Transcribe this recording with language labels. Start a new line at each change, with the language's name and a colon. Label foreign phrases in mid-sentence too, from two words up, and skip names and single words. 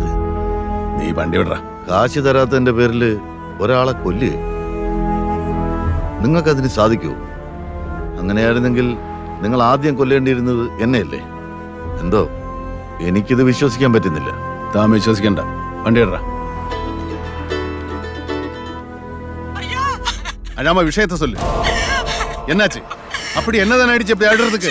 Malayalam: നീ വണ്ടി വിടറാ. കാശ് തരാത്തതിന്റെ പേരിൽ ഒരാളെ കൊല്ലുക നിങ്ങൾക്കതിന് സാധിക്കുമോ? അങ്ങനെയായിരുന്നെങ്കിൽ നിങ്ങൾ ആദ്യം കൊല്ലേണ്ടിയിരുന്നത് എന്നെയല്ലേ? എന്തോ എനിക്കിത് വിശ്വസിക്കാൻ പറ്റുന്നില്ല. താൻ വിശ്വസിക്കണ്ട. വണ്ടി വിടറാ.
Tamil: அழாம விஷயத்த சொல்லு. என்னாச்சு? அப்படி என்னதான் ஆயிடுச்சு இப்படி ஆடுறதுக்கு?